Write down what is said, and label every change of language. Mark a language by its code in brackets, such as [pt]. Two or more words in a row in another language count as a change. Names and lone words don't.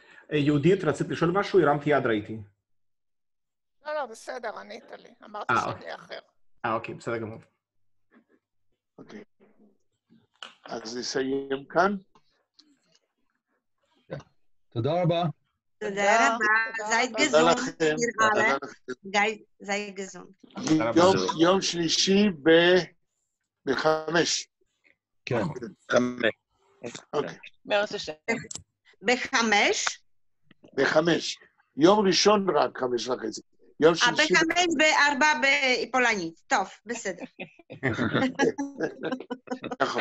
[he] יהודית, רצית לשאול משהו? הרמתי יד, ראיתי. לא, בסדר, ענית לי. אמרתי שאני אחר. אוקיי, בסדר גמור. אוקיי. אז נסיים כאן. תודה רבה. תודה רבה, [yi] זייט גזון. זייט גזון. [he] יום שלישי ב5. כן. 5. אוקיי. בארץ השם. ב5? ב5. יום ראשון רק 5:30. יום שלישי... ב5 ב4 בפולנית. טוב, בסדר. נכון.